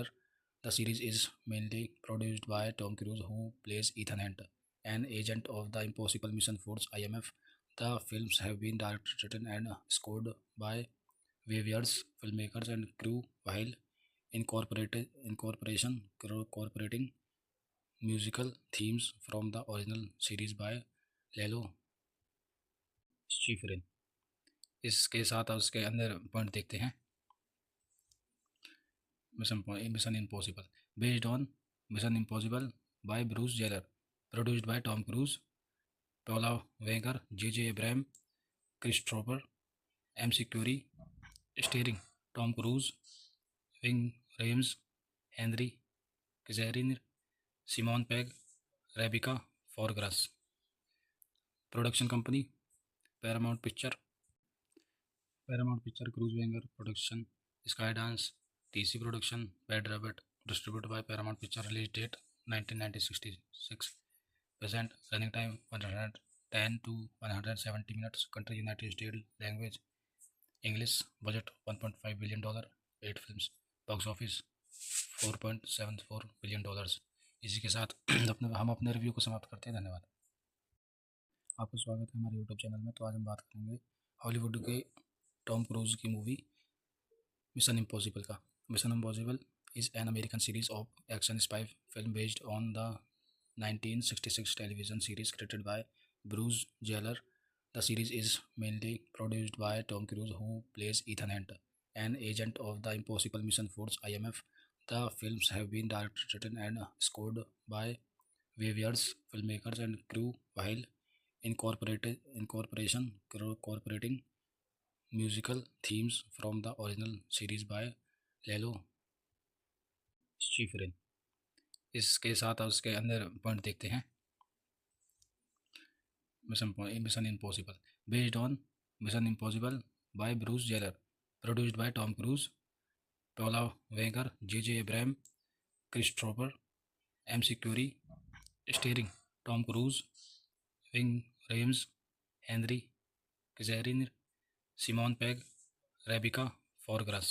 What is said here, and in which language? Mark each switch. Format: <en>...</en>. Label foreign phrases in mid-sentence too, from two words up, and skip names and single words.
<en>The series is mainly produced by Tom Cruise, who plays Ethan Hunt, an agent of the Impossible Mission Force (IMF). The films have been directed, written, and scored by various filmmakers and crew while incorporating musical themes from the original series by लेलो शिफरिन।</en> <hi>इसके साथ उसके अंदर पॉइंट देखते हैं।</hi> <en>Mission Impossible based on Mission Impossible by Bruce Geller, produced by Tom Cruise, Paula Wegar, J Abraham, Christopher M Curie, starring Tom Cruise, Wing Rames, Henry Kijairin, Simon Pegg, Rebika Forgras. Production company Paramount Picture, Cruise Wenger Production, Sky Dance, TC Production, Bad Rabbit, distributed by Paramount Picture, release date 1966, present running time 110 to 170 minutes, country United States, language English, budget $1.5 billion, 8 films, box office $4.74 billion.</en> <hi>इसी के साथ हम अपने रिव्यू को समाप्त करते हैं। धन्यवाद। आपका स्वागत है हमारे यूट्यूब चैनल में। तो आज हम बात करेंगे हॉलीवुड के टॉम क्रूज की मूवी मिशन इम्पॉसिबल का।</hi> <en>Mission Impossible is an American series of action spy film based on the 1966 television series created by Bruce Geller. The series is mainly produced by Tom Cruise, who plays Ethan Hunt, an agent of the Impossible Mission Force (IMF). The films have been directed, written, and scored by various filmmakers and crew, while incorporating musical themes from the original series by लेलो शिफरिन।</en> <hi>इसके साथ उसके अंदर पॉइंट देखते हैं।</hi> <en>Mission Impossible based on Mission Impossible by Bruce Geller, produced by Tom Cruise, Paula Wegar, J Abraham, Christopher M Curie, starring Tom Cruise, Wing Rames, Henry Kijairin, Simon Pegg, Rebika Forgras.</en>